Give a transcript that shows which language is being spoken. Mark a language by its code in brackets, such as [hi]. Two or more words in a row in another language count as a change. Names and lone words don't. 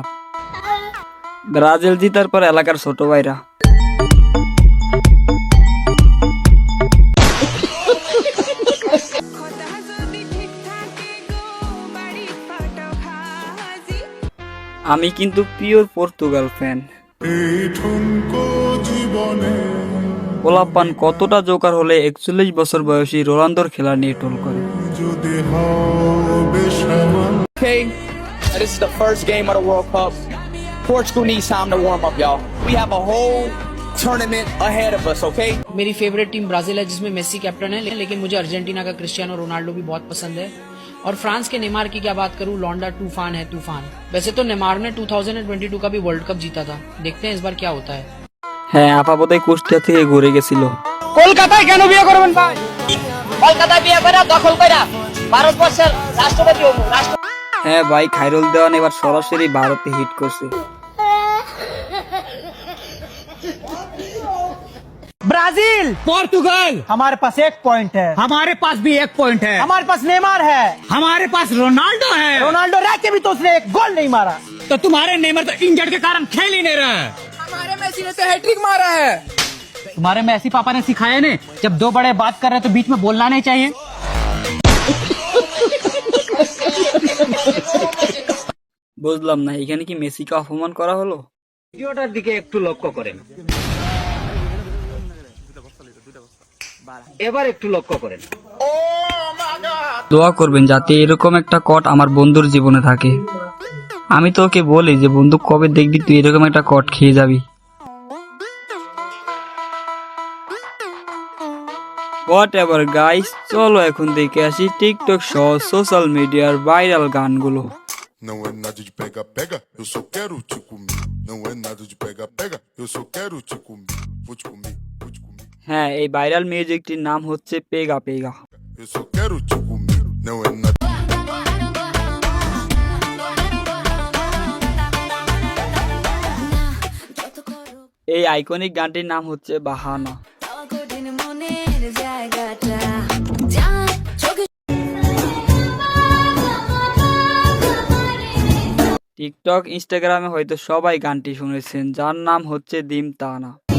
[bn] ব্রাজিল জিতার পর এলাকার ছোট ভাইরা আমি কিন্তু পিওর পর্তুগাল ফ্যান। পোলাপান কতটা জোকার হলে 41 বছর বয়সী রোনালদোর খেলা নিয়ে টোল করে। [en] Okay, this is the first game of the World Cup. Portugal needs time to warm up, y'all. We have a whole tournament ahead of us, okay? [hi] मेरी [en] favorite team [hi] ब्राजील है जिसमें मेसी कैप्टन है, लेकिन मुझे अर्जेंटीना का क्रिस्टियानो रोनाल्डो भी बहुत पसंद है। और फ्रांस के नेमार की क्या बात करूं, लौंडा तूफान है तूफान। वैसे तो नेमार ने 2022 का भी वर्ल्ड कप जीता था, देखते हैं इस बार क्या होता है। [bn] হ্যাঁ, আপাতত কুষ্টিয়া থেকে ঘুরে গেছিল। কলকাতায় কেন বিয়ে করবেন ভাই? কলকাতায় বিয়ে করে দখল কইরা ভারতবর্ষের রাষ্ট্রপতি হবো। হ্যাঁ ভাই, খায়রুল দেওয়ান এবার সরাসরি ভারতে হিট করছে। [hi] ब्राजील, पोर्तुगल, हमारे पास 1 पॉइंट है। हमारे पास भी 1 पॉइंट है। हमारे पास नेमार है। हमारे पास रोनाल्डो है। रोनाल्डो रह के भी तो उसने 1 गोल नहीं मारा। तो तुम्हारे नेमर तो इंजर्ड के कारण खेल ही नहीं रहा है। हमारे मेसी ने तो हैट्रिक मारा है। तुम्हारे मेसी पापा ने सिखाया ने, जब दो बड़े बात कर रहे तो बीच में बोलना नहीं चाहिए। [bn] বুঝলাম না, এখানে কি মেসিকে অপমান করা হলো? ভিডিওটার দিকে একটু লক্ষ্য করেন, এবার একটু লক্ষ্য করেন। দোয়া করবেন যাতে এরকম একটা কট আমার বন্ধুর জীবনে থাকে। আমি তো ওকে বলি যে বন্ধু, কবে দেখবি তুই এরকম একটা কট খেয়ে যাবি। [en] whatever guys, [bn] চলো এখন দেখে আসি টিকটক সহ [en] social media's [bn] ভাইরাল গানগুলো। [pt] Não é nada de pega, pega, eu só quero te comer. Não é nada de pega, pega, eu só quero te comer. Vou te comer, vou te comer. [bn] হ্যাঁ, এই [en] viral music [bn] নাম হচ্ছে পেগা পেগা। [pt] Eu só quero te comer. Não é nada. [bn] এই আইকনিক গানটির নাম হচ্ছে বাহানা। টিকটক, ইনস্টাগ্রামে হয়তো সবাই গানটি শুনেছেন, যার নাম হচ্ছে দিম তানা।